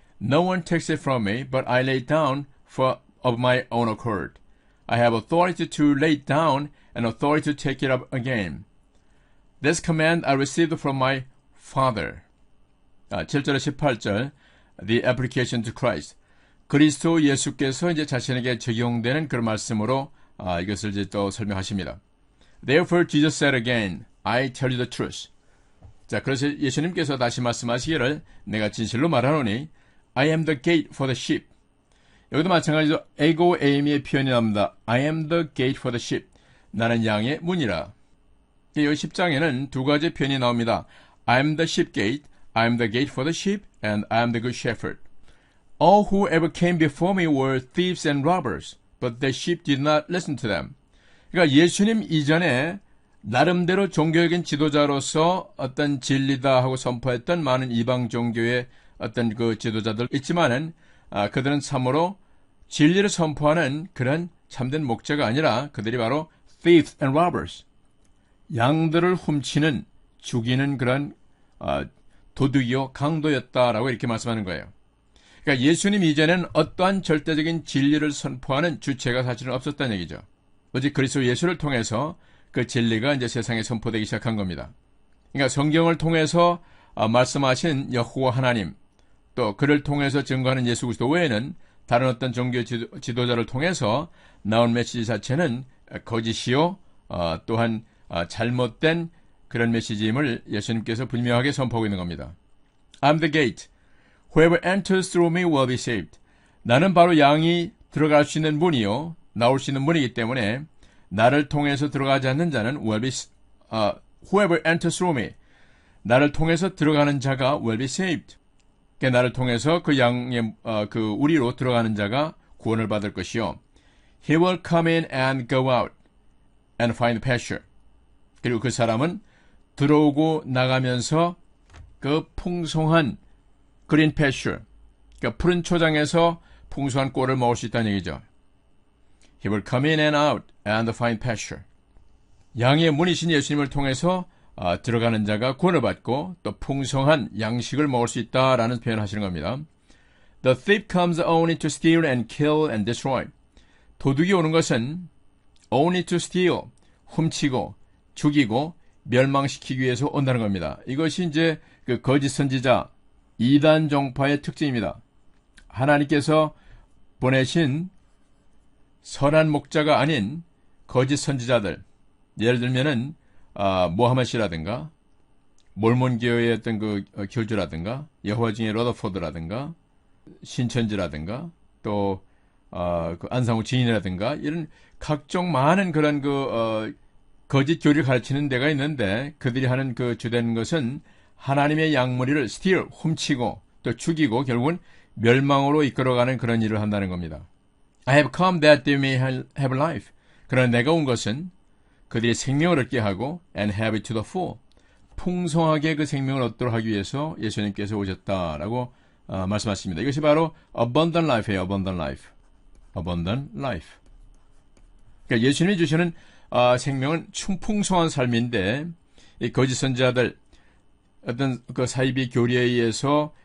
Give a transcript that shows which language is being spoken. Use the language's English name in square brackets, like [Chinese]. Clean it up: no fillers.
[English] No one takes it from me, but I lay it down of my own accord. I have authority to lay it down and authority to take it up again. This command I received from my Father. [Korean] 7절에 18절, [English] The application to Christ. [Korean] 그리스도 예수께서 이제 자신에게 적용되는 그런 말씀으로 이것을 이제 또 설명하십니다. [English] Therefore Jesus said again, I tell you the truth. [Korean] 자, 그래서 예수님께서 다시 말씀하시기를 내가 진실로 말하노니 [English] I am the gate for the sheep. [Korean] 여기도 마찬가지로 에고 에이미의 표현이 나옵니다. [English] I am the gate for the sheep. [Korean] 나는 양의 문이라. 이 10장에는 두 가지 표현이 나옵니다. [English] I am the sheep gate, I am the gate for the sheep, and I am the good shepherd. All who ever came before me were thieves and robbers, but the sheep did not listen to them. [Korean] 그러니까 예수님 이전에 나름대로 종교적인 지도자로서 어떤 진리다 하고 선포했던 많은 이방 종교의 어떤 그 지도자들 있지만은 그들은 참으로 진리를 선포하는 그런 참된 목자가 아니라 그들이 바로 [English] thieves and robbers, [Korean] 양들을 훔치는 죽이는 그런 도둑이요 강도였다라고 이렇게 말씀하는 거예요. 그러니까 예수님 이전에는 어떠한 절대적인 진리를 선포하는 주체가 사실은 없었다는 얘기죠. 오직 그리스도 예수를 통해서 그 진리가 이제 세상에 선포되기 시작한 겁니다. 그러니까 성경을 통해서 말씀하신 여호와 하나님, 또 그를 통해서 증거하는 예수 그리스도 외에는 다른 어떤 종교 지도자를 통해서 나온 메시지 자체는 거짓이요, 또한 잘못된 그런 메시지임을 예수님께서 분명하게 선포하고 있는 겁니다. [English] I'm the gate. Whoever enters through me will be saved. [Korean] 나는 바로 양이 들어갈 수 있는 문이요, 나올 수 있는 문이기 때문에 나를 통해서 들어가지 않는 자는 [English] will be, whoever enters through me. [Korean] 나를 통해서 들어가는 자가 [English] will be saved. [Korean] 그러니까 나를 통해서 그 양의 그 우리로 들어가는 자가 구원을 받을 것이요. [English] He will come in and go out and find pasture. [Korean] 그리고 그 사람은 들어오고 나가면서 그 풍성한 green pasture, 그러니까 푸른 초장에서 풍성한 꼴을 먹을 수 있다는 얘기죠. [English] He will come in and out and find pasture. [Korean] 양의 문이신 예수님을 통해서 들어가는 자가 구원을 받고 또 풍성한 양식을 먹을 수 있다라는 표현을 하시는 겁니다. [English] The thief comes only to steal and kill and destroy. [Korean] 도둑이 오는 것은 [English] only to steal, [Korean] 훔치고 죽이고 멸망시키기 위해서 온다는 겁니다. 이것이 이제 그 거짓 선지자 이단 종파의 특징입니다. 하나님께서 보내신 선한 목자가 아닌 거짓 선지자들, 예를 들면은 모하메시라든가 몰몬교의 어떤 그 교주라든가 여호와 중에 러더포드라든가 신천지라든가 또 그 안상우 증인이라든가 이런 각종 많은 그런 거짓 교리를 가르치는 데가 있는데 그들이 하는 그 주된 것은 하나님의 양무리를 steal, 훔치고 또 죽이고 결국은 멸망으로 이끌어가는 그런 일을 한다는 겁니다. [English] I have come that they may have life. [Korean] 그러나 내가 온 것은 그들이 생명을 얻게 하고 [English] and have it to the full. [Korean] 풍성하게 그 생명을 얻도록 하기 위해서 예수님께서 오셨다라고 말씀하십니다. 이것이 바로 [English] abundant life [Korean] 예요. [English] abundant life. abundant life. [Korean] 그러니까 예수님이 주시는 생명은 풍성한 삶인데 이 거짓 선지자들 어떤 그 사이비 교리에 의해서